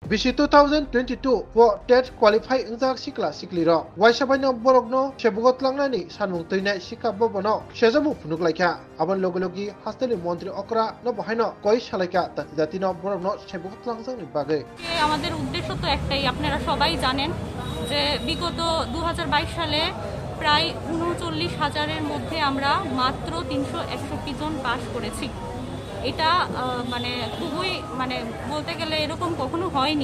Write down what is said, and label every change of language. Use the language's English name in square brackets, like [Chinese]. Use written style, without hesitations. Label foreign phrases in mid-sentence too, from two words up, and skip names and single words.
[Kok Borok] BC 2022 [English] for TET qualify [Kok Borok] unjak sikla sikliro waisabaino borokno sebugotlangni sanmung teinai sikha bobono sejamu phunuklaika aban logologi hasteli মন্ত্রী okra no bahaino koi salaika tatidati no borokno sebugotlangjakni bagai [Bangla] আমাদের উদ্দেশ্য তো একটাই, আপনারা সবাই জানেন যে বিগত 2022 সালে প্রায় ৩৯,০০০-এর মধ্যে আমরা মাত্র ৩৬১ জন পাস করেছি। এটা মানে খুবই বলতে গেলে এরকম কখনো হয়নি।